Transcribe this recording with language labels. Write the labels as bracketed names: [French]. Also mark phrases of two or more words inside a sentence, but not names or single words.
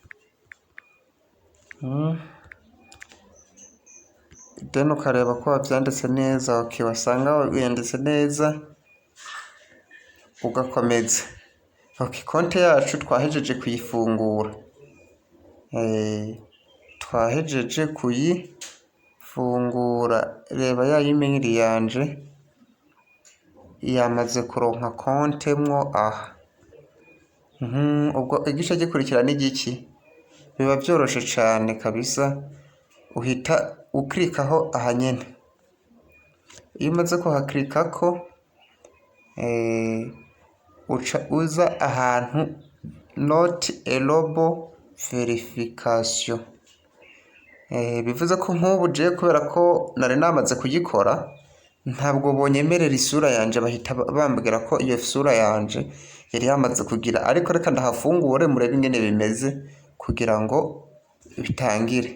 [Rundi] Then ukareba ko wabyanditse neza. Okay, wasanga wanditse neza ugakomeza. Okay, konte yacu twahejeje kuyifungura. Twahejeje kuyifungura. Reba ya email yanje yamaze kuronka konte mwo aha. Ubwo igice gikurikira ni giki? Biba byoroshe cyane kabisa. Uhita uklikaho aha nyene. Iyo umaze kuhaklikako, uca uza ahantu [English] not enable verification. [Rundi] Bivuze ko nk'ubu je kubera ko nari namaze kuyikora, ntabwo bonyemerera isura yanje, bahita bambwira ko iyo sura yanje yari yamaze kugira. Ariko reka ndahafungure murebe ingene bimeze kugira ngo bitangire.